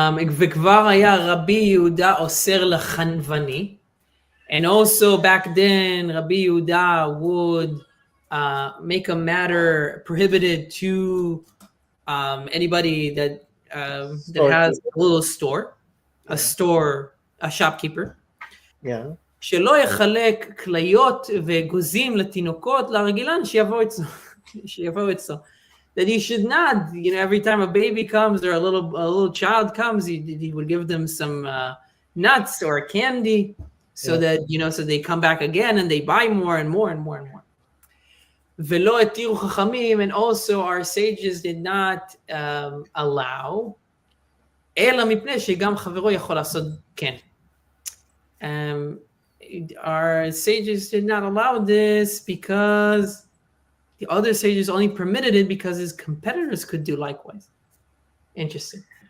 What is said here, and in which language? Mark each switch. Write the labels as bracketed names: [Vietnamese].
[Hebrew] וכבר היה רבי יהודה אוסר לחנווני. [English] And also back then, Rabbi Yehuda would make a matter prohibited to anybody that has a little store, a shopkeeper. Yeah. [Hebrew] שלא יחלק כליות וגוזים לתינוקות לרגילן שיבוא אצלו. [English] That he should not, every time a baby comes or a little child comes, he would give them some nuts or candy so that, so they come back again and they buy more and more and more and more. [Hebrew] ולא התירו חכמים, [English] and also our sages did not allow, [Hebrew] אלא מפני שגם חברו יכול לעשות כן. [English] Our sages did not allow this because the other sages only permitted it because his competitors could do likewise. Interesting.